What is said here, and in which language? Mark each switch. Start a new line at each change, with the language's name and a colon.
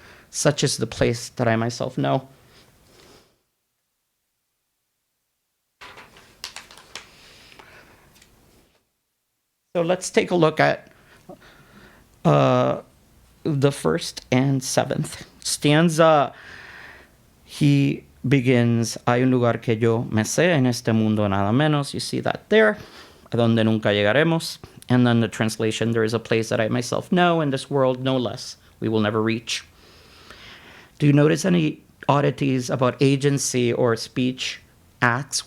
English: Such is the place that I myself know. So let's take a look at the 1st and 7th stanza. He begins,
Spanish: hay un lugar que yo me sé, en este mundo nada menos.
English: You see that there,
Spanish: a donde nunca llegaremos.
English: And then the translation, there is a place that I myself know, in this world no less we will never reach. Do you notice any oddities about agency or speech acts?